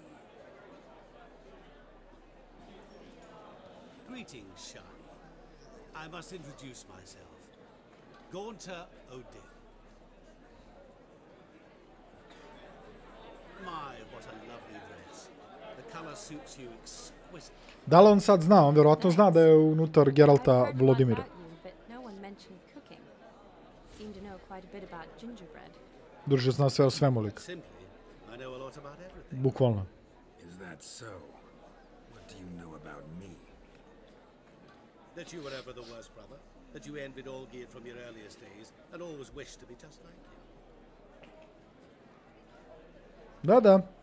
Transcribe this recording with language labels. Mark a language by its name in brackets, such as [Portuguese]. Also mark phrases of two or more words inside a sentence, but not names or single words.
[English] Greetings, Shani. I must introduce myself. Gaunter O'Dim. My, what a lovely dress. The color suits you exquisitely. [Bosnian] Da li on sad zna? On vjerovatno zna da je unutar Geralta [English] I've heard a lot Vladimira. about you, but no one mentioned cooking. Seem to know quite a bit about gingerbread. [Bosnian] Drže zna sve o svemu lik. [English] Simply, I know a lot about everything. [Bosnian] Bukvalno. [English] Is that so? What do you know about me? That you were ever the worst brother. That you envied Olgierd from your earliest days and always wished to be just like him. [Bosnian] Da, da.